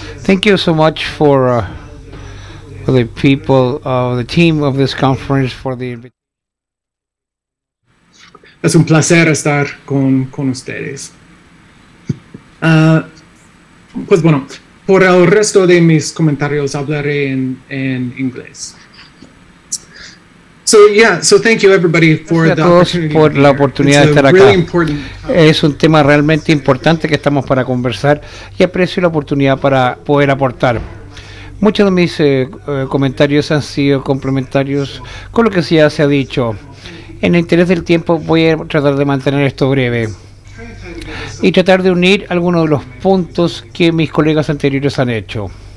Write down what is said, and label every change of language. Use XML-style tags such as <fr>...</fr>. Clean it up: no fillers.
<en>Thank you so much for the people, the team of this conference for the invitation.</en> <es>Es un placer estar con ustedes. Pues bueno, por el resto de mis comentarios hablaré en inglés.</es> <en>So thank you everybody for the opportunity.</en> <es>Por la oportunidad de estar acá. Es un tema realmente importante que estamos para conversar y aprecio la oportunidad para poder aportar. Muchos de mis comentarios han sido complementarios con lo que ya se ha dicho. En el interés del tiempo voy a tratar de mantener esto breve y tratar de unir algunos de los puntos que mis colegas anteriores han hecho.</es>